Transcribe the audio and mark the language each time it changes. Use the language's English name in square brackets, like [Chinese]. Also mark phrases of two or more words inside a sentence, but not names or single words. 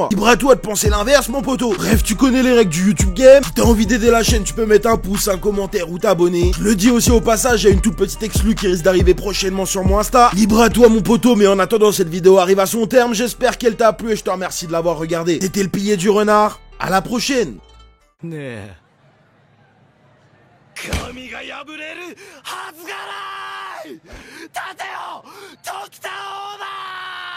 [French] Libre à toi de penser l'inverse mon poteau. Bref, tu connais les règles du YouTube Game. Si t'as envie d'aider la chaîne, tu peux mettre un pouce, un commentaire ou t'abonner. Je le dis aussi au passage, il y a une toute petite exclue qui risque d'arriver prochainement sur mon Insta. Libre à toi mon poteau, mais en attendant cette vidéo arrive à son terme, j'espère qu'elle t'a plu et je te remercie de l'avoir regardé. C'était le pilier du renard, à la prochaine. [Japanese] 神が破れるはずがない。立てよ、時田王だ。